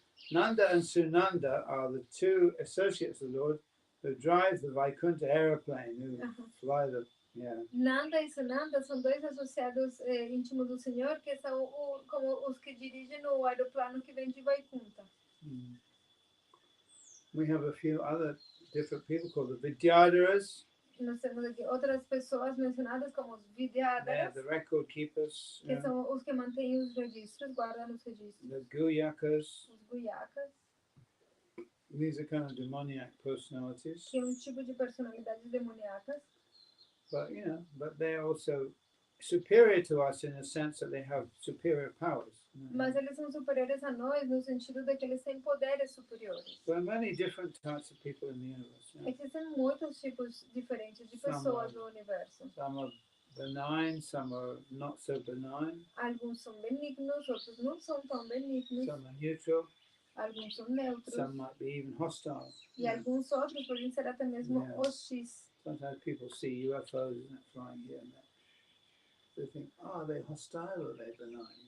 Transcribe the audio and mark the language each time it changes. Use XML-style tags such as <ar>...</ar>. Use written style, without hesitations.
<en>Nanda and Sunanda are the two associates of the Lord who drive the Vaikuntha aeroplane, who fly the... Yeah.</en> <pt>Nanda e Sunanda são dois associados íntimos do Senhor, que são como os que dirigem o aeroplano que vem de Vaikuntha.</pt> <en>We have a few other different people called the Vidyadharas.</en> <pt>Nós temos aqui outras pessoas mencionadas como os Vidyadharas,</pt> <en>the record keepers.</en> <pt>que são os que mantêm os registros, guardam os registros.</pt> <en>The Guyakas.</en> <pt>Os Guyakas.</pt> <en>These are kind of demoniac personalities.</en> <pt>Que é um tipo de personalidades demoníacas.</pt> <en>But, you know, but they're also superior to us in the sense that they have superior powers.</en> <pt>Mas eles são superiores a nós no sentido de que eles têm poderes superiores.</pt> <en>There are many different types of people in the universe.</en> <pt>Existem muitos tipos diferentes de pessoas no universo.</pt> <en>Some are benign, some are not so benign.</en> <pt>Alguns são benignos, outros não são tão benignos.</pt> <en>Some are neutral.</en> <pt>Alguns são neutros.</pt> <en>Some might be even hostile.</en> <pt>E alguns outros podem ser até mesmo hostis.</pt> <en>Sometimes people see UFOs flying here and there. They think, are they hostile or are they benign?</en>